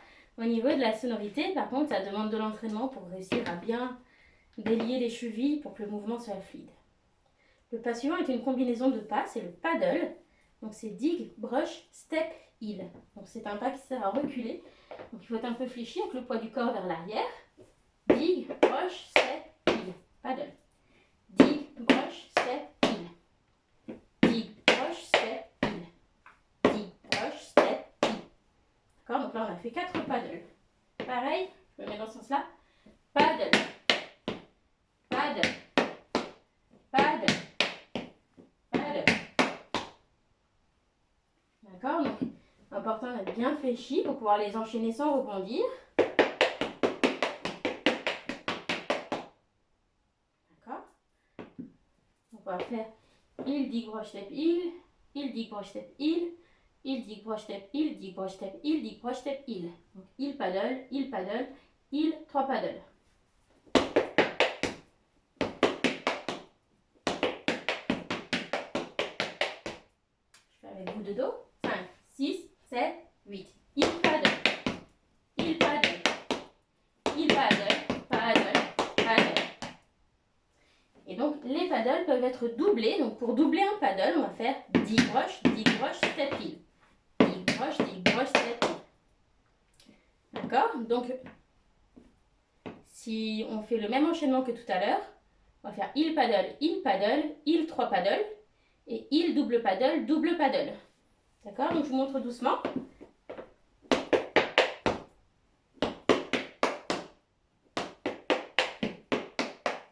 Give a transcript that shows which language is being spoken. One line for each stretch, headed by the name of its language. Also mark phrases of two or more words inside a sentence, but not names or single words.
French: Au niveau de la sonorité, par contre, ça demande de l'entraînement pour réussir à bien délier les chevilles pour que le mouvement soit fluide. Le pas suivant est une combinaison de pas, c'est le paddle. Donc c'est
English: dig, brush, step, heel.
French: Donc c'est un pas qui sert à reculer. Donc il faut être un peu fléchi avec le poids du corps vers l'arrière.
English: Dig, brush, step, heel. Paddle. Dig, brush, step, heel. Dig, brush, step, heel. Dig, brush, step, heel.
French: D'accord? Donc là on a fait 4 paddles. Pareil, je me mets dans ce sens-là.
English: Paddle. Paddle. Paddle. Paddle.
French: D'accord? Donc, important d'être bien fléchi pour pouvoir les enchaîner sans rebondir. D'accord? Donc, on va faire heel,
English: dig, brush, step, heel, heel, dig, brush, step, heel, heel, dig, brush, step, heel, dig, brush, step, heel, dig, brush, step, heel. Donc, heel, paddle, heel, 3 paddles.
French: Je fais avec vous de dos. 5, 6, 7, 8.
English: Heel, paddle. Heel, paddle. Heel, paddle. Paddle. Paddle.
French: Et donc, les paddles peuvent être doublés. Donc, pour doubler un paddle, on va faire
English: dig, brush, step, heel.
French: Dig, Donc, si on fait le même enchaînement que tout à l'heure, on va faire il paddle, il 3 paddle et il
English: double paddle, double paddle.
French: D'accord? Donc, je vous montre doucement. D'accord?